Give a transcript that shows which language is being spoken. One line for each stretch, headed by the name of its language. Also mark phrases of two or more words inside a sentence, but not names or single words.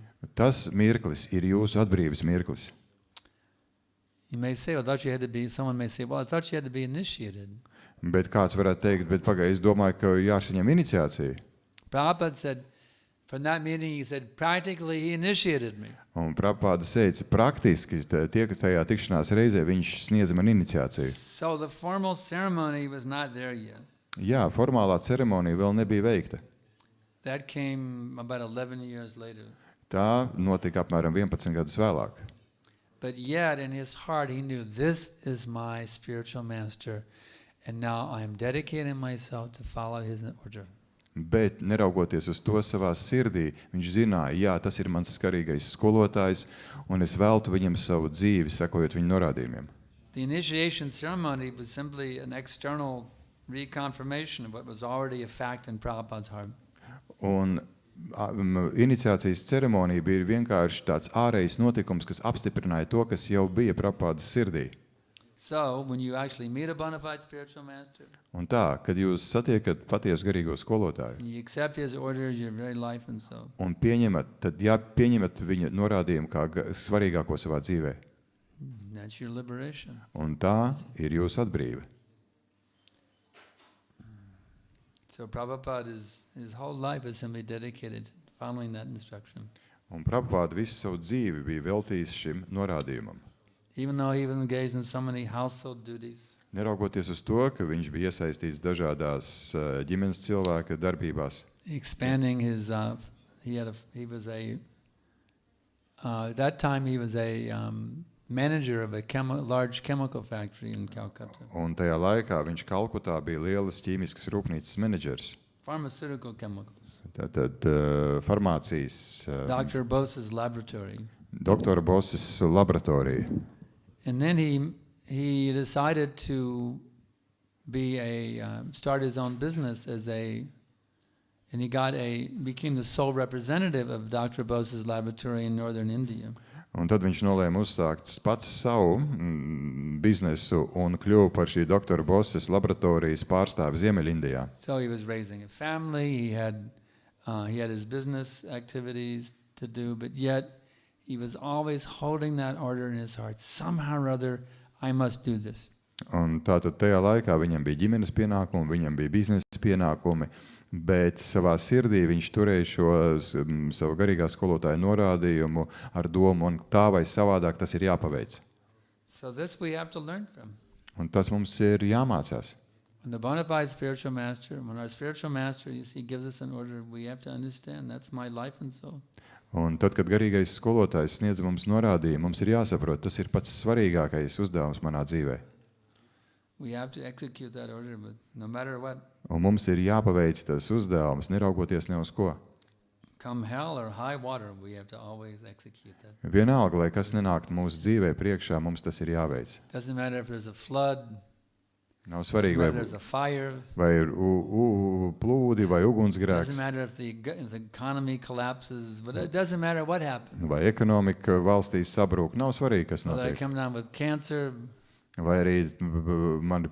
Latvian: tas mirklis ir jūsu atbrīves mirklis.
English: You may say, someone may say, well, I thought you had to be initiated.
Latvian: Bet kāds varētu teikt, bet pagaid, es domāju, ka jāsaņem iniciācija.
English: Prabhupada said, from that meeting, he said, practically he initiated me.
Latvian: Un Prabhupāda teica, praktiski tajā tikšanās reizē viņš sniedza man iniciāciju.
English: So the formal ceremony was not there yet.
Latvian: Jā, formālā ceremonija vēl nebija veikta.
English: That came about 11 years later.
Latvian: Tā notika apmēram 11 gadus vēlāk.
English: But yet in his heart he knew, this is my spiritual master, and now I am dedicating myself to follow his order.
Latvian: Bet, neraugoties uz to savā sirdī, viņš zināja, jā, tas ir mans skarīgais skolotājs, un es veltu viņam savu dzīvi, sekojot viņa norādījumiem.
English: The initiation ceremony was simply an external reconfirmation of what was already a fact in Prabhupada's heart.
Latvian: Un iniciācijas ceremonija bija vienkārši tāds ārējs notikums, kas apstiprināja to, kas jau bija Prabhupādas sirdī.
English: So, when you actually meet a bona fide spiritual master,
Latvian: Un tā, kad jūs satiekat patiesu garīgo skolotāju
English: and you accept his order as your very life and soul,
Latvian: un pieņemat viņa norādījumu kā svarīgāko savā dzīvē.
English: that's your liberation.
Latvian: Un tā ir jūsu atbrīve.
English: So Prabhupada, his whole life is simply dedicated to following that instruction.
Latvian: Un Prabhupāda visu savu dzīvi bija veltījis šim norādījumam.
English: Even though he was engaged in so many household duties,
Latvian: Neraugoties uz to, ka viņš bija iesaistīts dažādās ģimenes cilvēka darbībās,
English: expanding his, at that time he was a manager of a large chemical factory in Calcutta,
Latvian: un tajā laikā viņš Kalkutā bija lielas ķīmiskas rūpnīcas menedžers.
English: pharmaceutical chemicals.
Latvian: Tātad farmācijas
English: Dr. Bose's laboratory.
Latvian: doktora Boses laboratorija.
English: And then he decided to start his own business and he became the sole representative of Dr. Bose's laboratory in northern India.
Latvian: Un tad viņš nolēma uzsākt pats savu biznesu un kļuva par šī doktora Boses laboratorijas pārstāvi Ziemeļindijā.
English: So he was raising a family, he had his business activities to do, but yet he was always holding that order in his heart. Somehow or other, I must do this.
Latvian: Un tātad tajā laikā viņam bija ģimenes pienākumi, viņam bija biznesa pienākumi, bet savā sirdī viņš turēja šo savu garīgā skolotāja norādījumu ar domu, un tā vai savādāk tas ir jāpaveic.
English: So this we have to learn from.
Latvian: Un tas mums ir jāmācās.
English: When the bona fide spiritual master, when our spiritual master, you see, gives us an order, we have to understand that's my life and soul.
Latvian: Un tad, kad garīgais skolotājs sniedz mums norādījumu, mums ir jāsaprot, tas ir pats svarīgākais uzdevums manā dzīvē.
English: We have to execute that order, but no matter what.
Latvian: Un mums ir jāpaveic tas uzdevums, neraugoties ne uz ko.
English: Come hell or high water, we have to always execute that.
Latvian: Vienalga, lai kas nenāktu mūsu dzīvē priekšā, mums tas ir jāveic.
English: Doesn't matter if there's a flood,
Latvian: Nav svarīgi,
English: doesn't matter if there's a fire,
Latvian: vai ir plūdi vai
English: doesn't
Latvian: ugunsgrēks,
English: matter if the economy collapses, but it doesn't matter what happens.
Latvian: vai ekonomika valstīs sabrūk. Nav svarīgi, kas
English: Whether I
Latvian: notiek.
English: come down with cancer,
Latvian: Vai arī mani